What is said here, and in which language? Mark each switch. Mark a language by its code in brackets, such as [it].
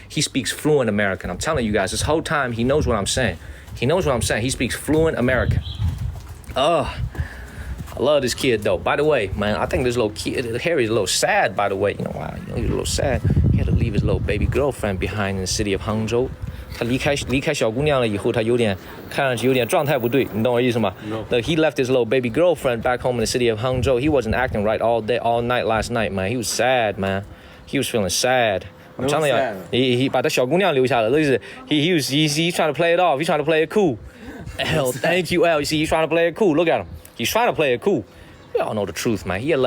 [en] He speaks fluent American. I'm telling you guys, this whole time he knows what I'm saying. He speaks fluent American. I love this kid though. By the way, man, I think this little kid, Harry's a little sad, by the way. You know why? He's a little sad. He had to leave his little baby girlfriend behind in the city of Hangzhou. [zh] 他离开小姑娘了以后，他看上去有点状态不对，你懂我意思吗？ [en] No. He left his little baby girlfriend back home in the city of Hangzhou. He wasn't acting right all night last night, man. He was sad, man. He was feeling sad. I'm telling you, he [zh] 把他小姑娘留下了。 [en] He's trying to play it off. He's trying to play it cool. L, thank you, L. You see, he's trying to play it cool. Look at him. He's trying to play it cool. We all know the truth, man.